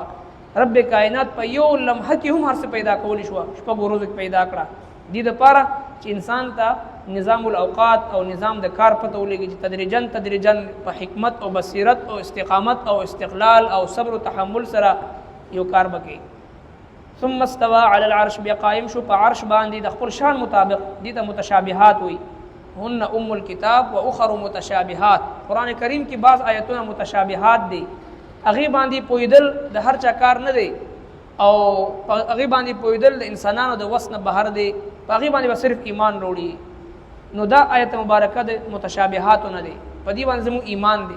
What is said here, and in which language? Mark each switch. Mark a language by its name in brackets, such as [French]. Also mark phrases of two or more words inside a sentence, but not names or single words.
[Pashto] رب کائنات په یو لمحه کې هم هر څه پیدا کولی شو، شپږ ورځې کې پیدا کړه دې دپاره چې انسان ته [Arabic] نظام الاوقات [Pashto] او نظام د کار پته ولګي چې تدریجن په حکمت او بصیرت او استقامت او استقلال او صبر و تحمل سره یو کار وکړي. [Arabic] ثم استوى على العرش، [Pashto] بیا قائم شو په عرش باندې د خپل شان مطابق. دي ته متشابهات وي، [Arabic] هن ام الكتاب و اخر متشابهات. [Pashto] قرآن کریم کې بعض آیتونه متشابهات دي، هغې باندې پوهېدل د هر چا کار نه دی او هغې باندې پوهېدل د انسانانو د وس نه بهر دی، په هغې باندې به صرف ایمان وروړي. نو دا آیت مبارکه د متشابهاتو نه دی، په دې باندې زموږ ایمان دی.